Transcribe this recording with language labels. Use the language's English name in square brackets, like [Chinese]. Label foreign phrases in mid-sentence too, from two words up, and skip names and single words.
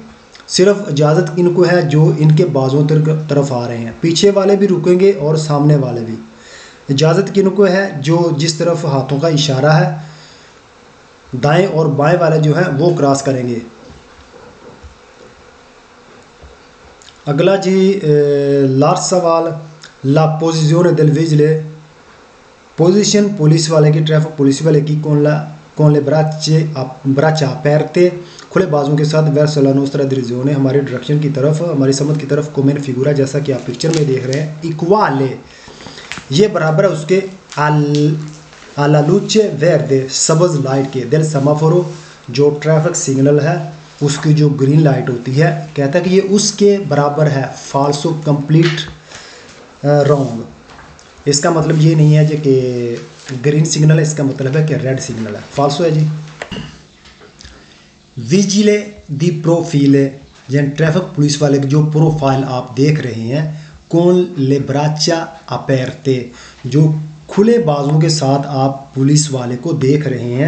[Urdu] صرف اجازت ان کو ہے جو ان کے بازوں طرف آ رہے ہیں, پیچھے والے بھی رکیں گے اور سامنے والے بھی. اجازت کن کو ہے جو جس طرف ہاتھوں کا اشارہ ہے دائیں اور بائیں والے جو ہیں وہ کراس کریں گے. اگلا جی لاسٹ سوال, لا پوزیشن [Italian] del vigile, [Urdu] پوزیشن پولیس والے کی, ٹریفک پولیس والے کی [Italian] con le braccia aperte [Urdu] کھلے بازوں کے ساتھ [Italian] verso la nostra direzione [Urdu] ہماری ڈائریکشن کی طرف, ہماری سمت کی طرف, [Italian] come in figura [Urdu] جیسا کہ آپ پکچر میں دیکھ رہے ہیں, equale یہ برابر ہے اس کے [Italian] alla luce verde [Urdu] سبز لائٹ کے, [Italian] del semaforo [Urdu] جو ٹریفک سگنل ہے اس کی جو گرین لائٹ ہوتی ہے, کہتا ہے کہ یہ اس کے برابر ہے. فالسو کمپلیٹ رانگ. اس کا مطلب یہ نہیں ہے جی کہ گرین سگنل ہے, اس کا مطلب ہے کہ ریڈ سگنل ہے. فالسو ہے جی. [Italian] vigile di profilo [Urdu] یعنی ٹریفک پولیس والے کی جو پروفائل آپ دیکھ رہے ہیں, [Italian] con le braccia aperte [Urdu] جو کھلے بازوں کے ساتھ آپ پولیس والے کو دیکھ رہے ہیں.